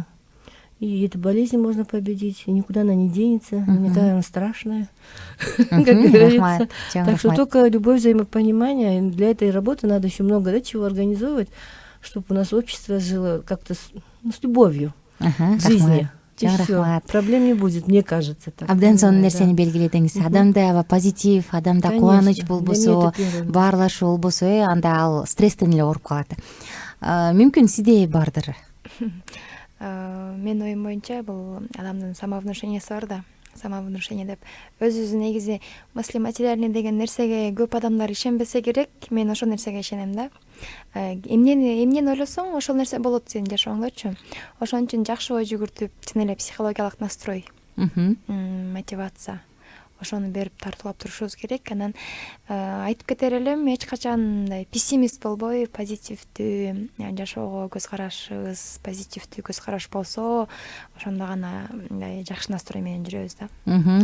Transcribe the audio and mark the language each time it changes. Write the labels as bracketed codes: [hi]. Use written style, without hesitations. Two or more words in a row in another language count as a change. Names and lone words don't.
[ru] И эту болезнь можно победить, и никуда она не денется, не такая она страшная, как говорится. Так что только любовь, взаимопонимание. Для этой работы надо еще много чего организовывать, чтобы у нас общество жило как-то с любовью к жизни. И всё. Проблем не будет, мне кажется. [ky] Абдан сонун нерсени белгиледиңиз. Адамда аба позитив, адамда кубаныч болбосо, баарлашуу болбосо, анда ал стресстен эле ооруп калат. Мүмкүн сизде бардыр? Менин оюм боюнча бул адамдын самовнушениясы бар да. Самовнушение деп өзүбүз негизи [ru] мысли материальный [ky] деген нерсеге көп адамдар ишенбесе керек. Мен ошол нерсеге ишенем да. Эмнени ойлосоң, ошол нерсе болот сенин жашооңдочу. Ошон үчүн жакшы ой жүгүртүп, чын эле психологиялык настрой, мотивация. Ошону берип тартуулап турушубуз керек. Анан айтып кетер элем, эч качан мындай пессимист болбой, позитивдүү жашоого көз карашыбыз, позитивдүү көз караш болсо, ошондо гана мындай жакшы настрой менен жүрөбүз да.